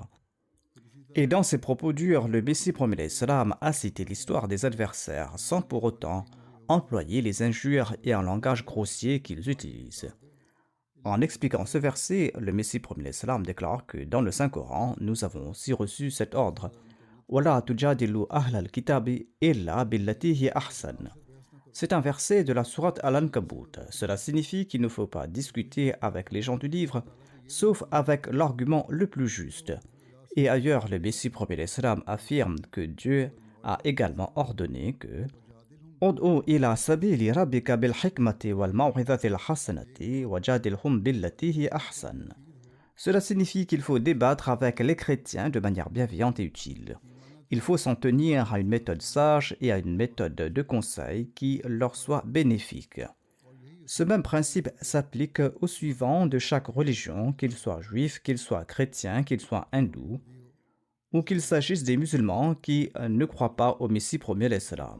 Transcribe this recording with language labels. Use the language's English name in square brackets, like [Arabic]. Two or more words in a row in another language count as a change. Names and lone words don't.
[French] Et dans ces propos durs, le Messie promet l'Islam a cité l'histoire des adversaires sans pour autant employer les injures et un langage grossier qu'ils utilisent. En expliquant ce verset, le Messie promet l'Islam déclare que dans le Saint-Coran, nous avons aussi reçu cet ordre « [Arabic] ولا تجادلوا أهل الكتاب إلا بالتي هي أحسن ». [French] C'est un verset de la sourate Al-Ankabut. Cela signifie qu'il ne faut pas discuter avec les gens du livre, sauf avec l'argument le plus juste. Et ailleurs, le Messie promet l'Islam affirme que Dieu a également ordonné que [Arabic] ادع إلى سبيل ربك بالحكمة والموعظة الحسنة وجادلهم بالتي هي أحسن. [French] Cela signifie qu'il faut débattre avec les chrétiens de manière bienveillante et utile. Il faut s'en tenir à une méthode sage et à une méthode de conseil qui leur soit bénéfique. Ce même principe s'applique aux suivants de chaque religion, qu'ils soient juifs, qu'ils soient chrétiens, qu'ils soient hindous, ou qu'il s'agisse des musulmans qui ne croient pas au Messie promis l'Islam.